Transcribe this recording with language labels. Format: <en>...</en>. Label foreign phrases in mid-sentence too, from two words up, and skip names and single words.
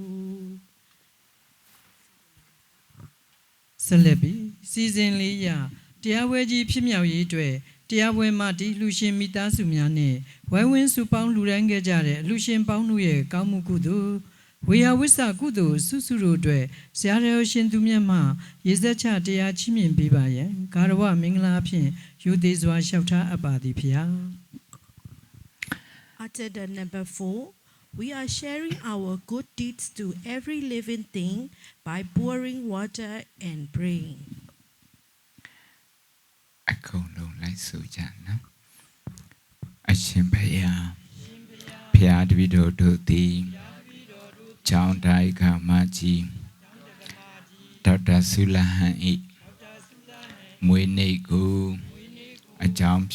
<my>ဆက်လက်ပြီးစီစဉ်လေးရာတရားပွဲကြီးဖြစ်မြောက်ရေးအတွက်တရားပွဲမှာဒီလူရှင်မိသားစုများနဲ့ဝိုင်းဝန်းစုပေါင်းလူရန်ခဲ့ကြတဲ့အလူရှင်ပေါင်းတို့ရဲ့ကောင်းမှုကုသိုလ်ဝေယဝိဆကုသိုလ်စုစုတို့အတွက်ဆရာတော်ရှင်သူမြတ်မှရေစက်ချတရားချီးမြှင့်ပေးပါရန်ဂါရဝမင်္ဂလာဖြင့်ယူသေးစွာလျှောက်ထားအပ်ပါသည်ဖျား</my> <en>Agenda number 4, we are sharing our good deeds to every living thing by pouring water and praying.</en> <my>အကုန်လုံးလိုက်ဆိုကြနော်အရှင်ဘုရားဘုရားတပည့်တော်တို့သည်ကျောင်းတိုင်းကမကြီးဒေါက်တာဆုလဟန်ဤမွေးနေ့ကိုအကြောင်း</my>